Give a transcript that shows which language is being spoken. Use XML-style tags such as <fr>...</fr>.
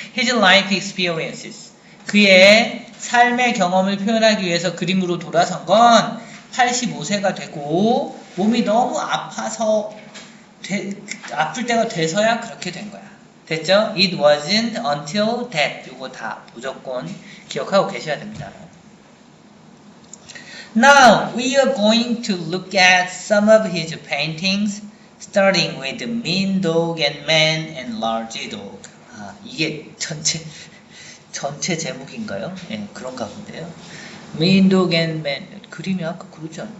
<en>His life experiences,</en> <ko>그의 삶의 경험을 표현하기 위해서 그림으로 돌아선 건 85세가 되고 몸이 너무 아파서 아플 때가 돼서야 그렇게 된 거야. 됐죠?</ko> <en>It wasn't until that.</en> <ko>이거 다 무조건 기억하고 계셔야 됩니다.</ko> <en>Now we are going to look at some of his paintings, starting with Mean Dog and Man and Large Dog.</en> <ko>아, 이게 전체 제목인가요? 예, 그런가 본데요. Mean Dog and Man. 그림이 아까 그렇지 않아요?</ko>